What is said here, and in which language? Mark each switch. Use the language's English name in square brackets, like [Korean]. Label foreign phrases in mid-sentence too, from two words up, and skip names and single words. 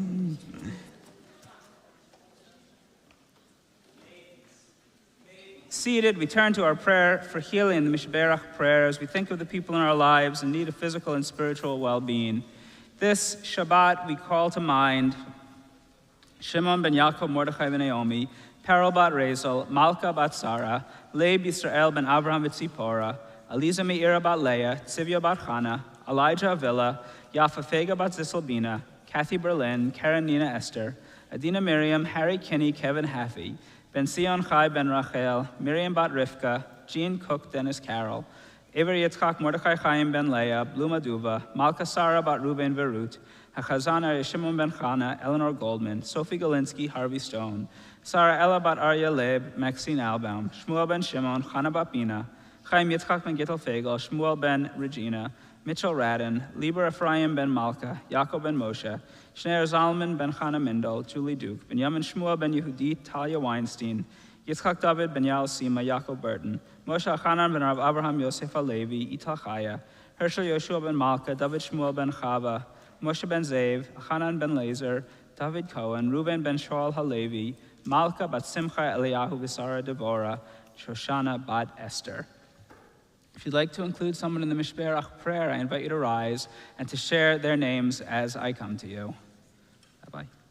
[English] Seated, we turn to our prayer for healing, the Mishberach prayer, as we think of the people in our lives in need of physical and spiritual well-being. This Shabbat, we call to mind Shimon ben Yaakov, Mordechai ben Naomi, Perel bat Rezel, Malka bat Sarah, Leib Yisrael ben Abraham v'Tzipora, Aliza Meira bat Leah, Tzivya bat Chana, Elijah Avila, Yafa Fega bat Ziselbina, Kathy Berlin, Karen Nina Esther, Adina Miriam, Harry Kinney, Kevin Haffey, Ben Sion Chai ben Rachel, Miriam bat Rivka, Jean Cook, Dennis Carroll, Ever Yitzchak, Mordechai Chaim ben Leah, Bluma Duva, Malka Sarah bat Ruben Verut, Hachazana Shimon ben Chana, Eleanor Goldman, Sophie Galinsky, Harvey Stone, Sarah Ella bat Arya Leib, Maxine Albaum, Shmuel ben Shimon, Chana bat Bina, Chaim Yitzchak ben Gittel Fagel, Shmuel ben Regina, Mitchell Radin, Lieber Ephraim ben Malka, Yaakov ben Moshe, Shneir Zalman ben Chana Mindel, Julie Duke, Benjamin Shmuel ben Yehudi, Talia Weinstein, Yitzchak David ben Yael Sima, Yaakov Burton, Moshe Achanan ben Rav Abraham Yosef Alevi, Ital Chaya, Hershel Yoshua ben Malka, David Shmuel ben Chava, Moshe ben Zev, Achanan ben Lazer, David Cohen, Reuben ben Shaul Halevi, Malka bat Simcha Eliyahu Visara Devorah, Shoshana bat Esther. If you'd like to include someone in the Mishberach prayer, I invite you to rise and to share their names as I come to you. Bye-bye.